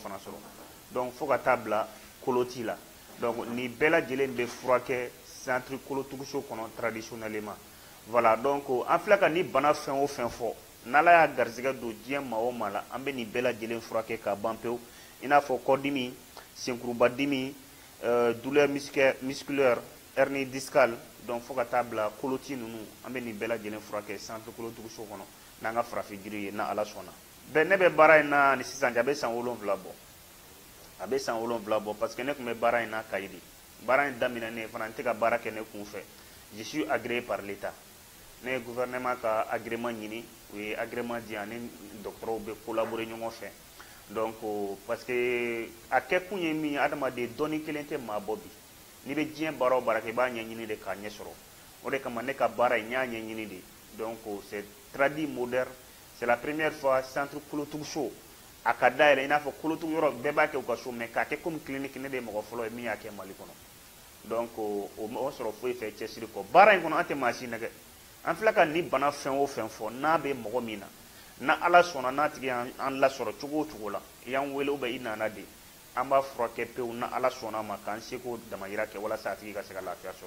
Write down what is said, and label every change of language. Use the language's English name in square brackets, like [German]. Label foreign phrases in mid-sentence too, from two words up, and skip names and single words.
[Bambara] fana sɔrɔ donc fo ka taa bila koloti la donc nin bɛɛ lajɛlen bɛ furakɛ centre kolotuguso kɔnɔ traditionnellement voilà donc an filɛ ka ni bana fɛn o fɛn fɔ n'ala y'a garisɛgɛ don diɲɛ maa o maa la an bɛ nin bɛɛ lajɛlen furakɛ k'a ban pewu i n'a fɔ kɔdimi senkurubadimi [French] douleur musculaire hernie discale [Bambara] donc fo ka taa bila koloti ninnu an bɛ nin bɛɛ lajɛlen furakɛ centre kolotuguso kɔnɔ n'an ka farafin jiri ye na ala sɔnna ne bɛ baara in na ni sisan cɛ a bɛ san 7 bɔ a bɛ san 7 bɔ parce que ne tun bɛ baara in na Kayi de baara in daminɛnen fana n tɛ ka baara kɛ ne kun fɛ [French] je suis agréé par l'état [Bambara] ne ye gouvernement ka agrément ɲini u ye agrément di yan ni dɔgɔtɔrɔw bɛ collaborer ɲɔgɔn fɛ donc parce que a kɛ kun ye min ye adamaden dɔɔni kelen tɛ maa bɔ bi n'i bɛ diɲɛ baara o baara kɛ i b'a ɲɛɲini de k'a ɲɛ sɔrɔ o de kama ne ka baara in n y'a ɲɛɲini de [French] donc c'est tradi moderne c'est la première fois [Bambara] centre kolotuguso a ka dayɛlɛ i n'a fɔ kolotugu yɔrɔ bɛɛ b'a kɛ u ka so mais k'a kɛ [French] comme clinique [Bambara] ne de ye mɔgɔ fɔlɔ ye min y'a kɛ Mali kɔnɔ donc o sɔrɔ foyi fɛ cɛsiri kɔ baara in kɔnɔ an tɛ maa si nɛgɛ an filɛ ka ni bana fɛn o fɛn fɔ n'a bɛ mɔgɔ min na na ala sɔnna n'a tigi an lasɔrɔ cogo o cogo la i y'an wele ubiyɛn i nana de an b'a furakɛ pewu na ala sɔnna ma k'an seko damayira kɛ walasa a tigi ka se ka lafiya sɔrɔ.